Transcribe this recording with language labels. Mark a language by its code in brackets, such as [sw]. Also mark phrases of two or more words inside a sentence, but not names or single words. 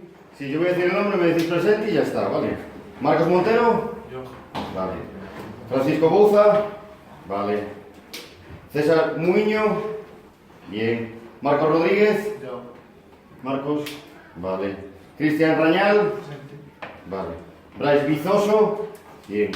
[es] Si yo voy a decir el nombre, me decís presente y ya está, ¿vale? Marcos Montero. Yo. Vale. Francisco Bouza. Vale. César Muiño. Bien. Marcos Rodríguez. Yo. Marcos. Vale. Cristian Rañal. Presente. Vale. Brais Bizoso. Bien.